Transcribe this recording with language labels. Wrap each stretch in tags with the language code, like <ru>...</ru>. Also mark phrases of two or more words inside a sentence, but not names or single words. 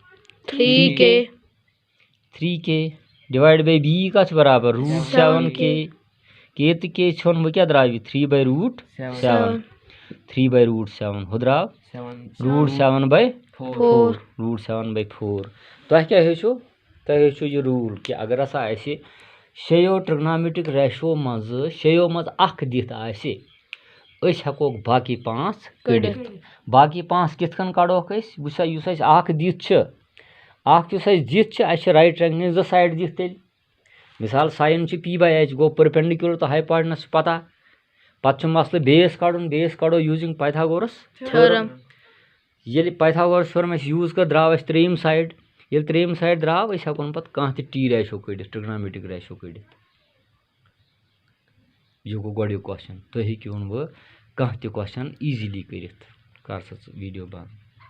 <ks>3k</ks> <en>divide by</en> <ks>b कत बराबर रूट 7k के तो के छोन वो क्या द्राव 3/7 3/7 हो द्राव रूट 7/4 रूट 7/4। तुम क्या हेचो तुम हेचो ये रूल कि अगर हसा शेयो</ks> <en>trigonometric ratio</en> <ks>मज शेयो मज अख दित आसे अस हेकोक बाकी 5 कड़ित। बाकी 5 कित कन कड़ोक अस वुसा युस अस अख दित छ अख युस अस दित छ अस</ks> <en>right triangle</en> <ks>2 साइड दित तेल मिसाल साइन p/h गो परपेंडिकुलर तो हाइपोटेनस पता पत मसल बेस कड़ो</ks> <en>using Pythagoras theorem.</en> <ks>ये</ks> <en>Pythagoras theorem use</en> <ks>कर द्राव त्रेम साइड ये त्रेम साइड द्राव अस हेकोन पत कह t रेशो कड़ित</ks> <en>trigonometric ratio</en> <ks>कड़ित। यह गो गोडुक क्वेश्चन तुम हेकिवन वो कह</ks> <en>question easily</en> <ks>करित कर वीडियो बंद।</ks>